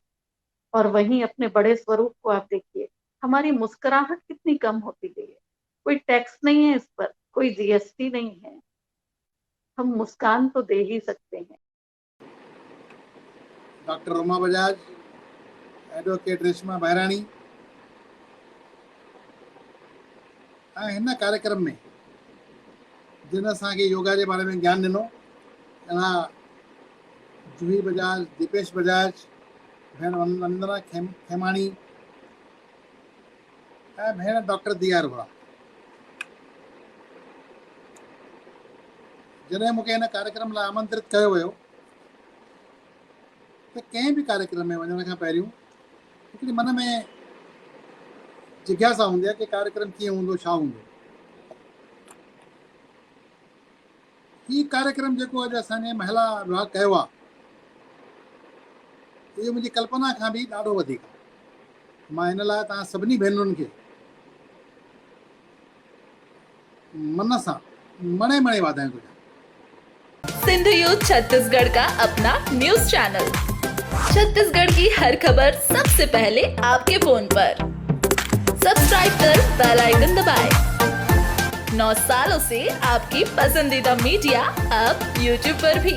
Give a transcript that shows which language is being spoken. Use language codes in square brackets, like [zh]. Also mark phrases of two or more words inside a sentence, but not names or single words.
[hi] और वहीं अपने बड़े स्वरूप को आप देखिए, हमारी मुस्कुराहट कितनी कम होती गई है। कोई टैक्स नहीं है इस पर, कोई जीएसटी नहीं है, हम मुस्कान तो दे ही सकते हैं। [sd] डॉक्टर रोमा बजाज, एडवोकेट रेशमा बहराणी हिन कार्यक्रम में जिन असांखे योगा [hi] के बारे में [sd] ज्ञान दिनों, जूही बजाज, दीपेश बजाज, भेण वंदना खेमाणी ऐं भेण डॉक्टर दिया अरोड़ा। जॾहिं मूंखे हिन कार्यक्रम लाइ आमंत्रित कयो वियो त कंहिं बि कार्यक्रम में वञण खां पहिरियों हिकिड़ी मन में जिज्ञासा हूंदी आहे कि कार्यक्रम कीअं हूंदो, छा हूंदो। ही कार्यक्रम जेको अॼु असांजे महिला विभाग कयो आहे, इहो मुंहिंजी कल्पना खां बि ॾाढो वधीक आहे। मां हिन लाइ तव्हां सभिनी भेनरुनि खे मन सां मणे मणे वाधायूं थो ॾियां। [hi] सिंधु यूथ छत्तीसगढ़ का अपना न्यूज चैनल, छत्तीसगढ़ की हर खबर सबसे पहले आपके फोन पर। सब्सक्राइब कर बेल आइकन दबाएं। 9 सालों से आपकी पसंदीदा मीडिया अब YouTube पर भी।